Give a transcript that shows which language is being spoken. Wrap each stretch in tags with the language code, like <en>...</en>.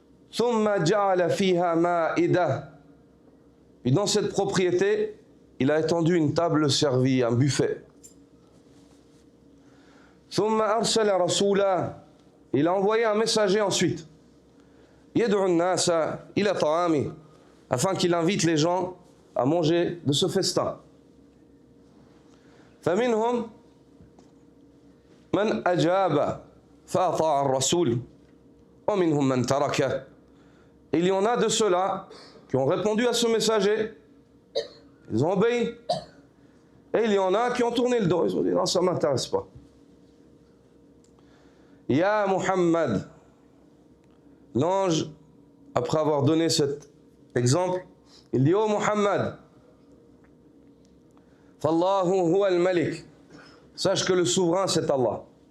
<ar>Thumma ja'ala fiha ma'ida.</ar> <fr>Puis dans cette propriété, il a étendu une table servie, un buffet.</fr> <ar>Thumma arsala rasula.</ar> <fr>Il a envoyé un messager ensuite.</fr> <ar>Yad'u an-nasa ila ta'ami,</ar> <fr>afin qu'il invite les gens à manger de ce festin.</fr> <ar>فمنهم من أجاب فأطاع الرسول ومنهم من تركه.</ar> <fr>Il y en a de ceux-là qui ont répondu à ce messager, ils ont obéi, et il y en a qui ont tourné le dos, ils ont dit non, ça ne m'intéresse pas. Ya Muhammad, l'ange, après avoir donné cet exemple, il dit, oh Muhammad,</fr> <ar>Fallahu huwa al-Malik,</ar> <fr>sache que le souverain c'est Allah.</fr>